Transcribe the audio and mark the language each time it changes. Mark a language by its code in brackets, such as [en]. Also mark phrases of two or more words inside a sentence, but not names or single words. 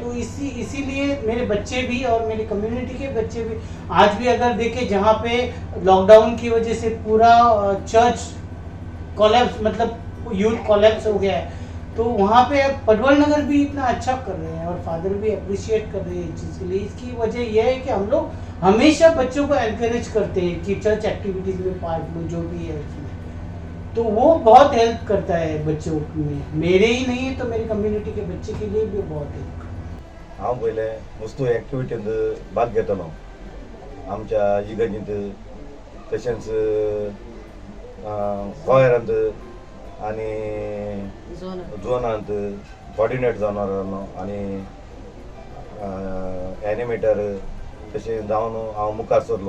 [hi] तो इसीलिए मेरे बच्चे भी और मेरी कम्युनिटी के बच्चे भी आज भी अगर देखें, जहाँ पे लॉकडाउन की वजह से पूरा [en] church collapse [hi] मतलब [en] youth collapse [hi] हो गया है, तो वहाँ पे पटवल नगर भी इतना अच्छा कर रहे हैं और फादर भी अप्रिशिएट कर रहे हैं इस चीज़ के लिए। इसकी वजह यह है कि हम लोग हमेशा बच्चों को एनकरेज करते हैं कि [en] church activities [hi] में पार्ट लो, जो भी है उसमें, तो वो बहुत हेल्प करता है बच्चों में। मेरे ही नहीं तो मेरी कम्युनिटी के बच्चे के लिए भी बहुत हेल्प। [kok] हांव पयले नुस्तें एक्टिविटींत भाग घेतलो आमच्या इगर्जींत, तशेंच कॉयरांत आनी झोनांत कोऑर्डिनेट जावन रावलो आनी एनिमेटर तशें जावन हांव मुखार सरलो।